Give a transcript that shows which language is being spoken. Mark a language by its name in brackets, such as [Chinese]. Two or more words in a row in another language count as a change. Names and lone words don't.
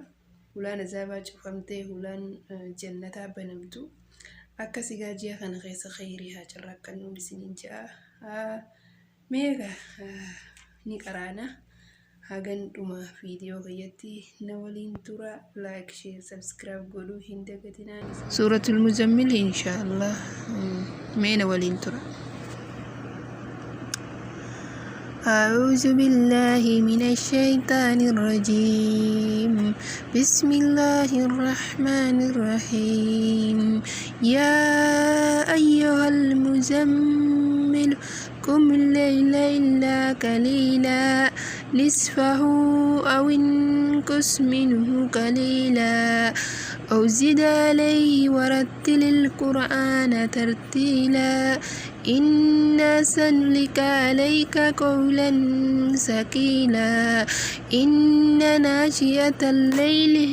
[Oromo] Hulaan azaabaa cufamtee hulaan jannataa banamtu akkasigaa ji'a kana keessa kheyrii haa carraaqannu isiniin ja'a. Meeqa ni qaraana hagan dhuma viidiyoo keeyyatti na waliin tura. [English] Like share subscribe [Oromo] godhuu hin dagatinaan. Suuratul Muzammil inshaallah mee na waliin tura. [Arabic] أعوذ بالله من الشيطان الرجيم. بسم الله الرحمن الرحيم. يا أيها المزمل قم الليل إلا قليلا نصفه أو انقص منه قليلا أو زد عليه ورتل القرآن ترتيلا إنا سنلقي عليك قولا ثقيلا إن ناشئة الليل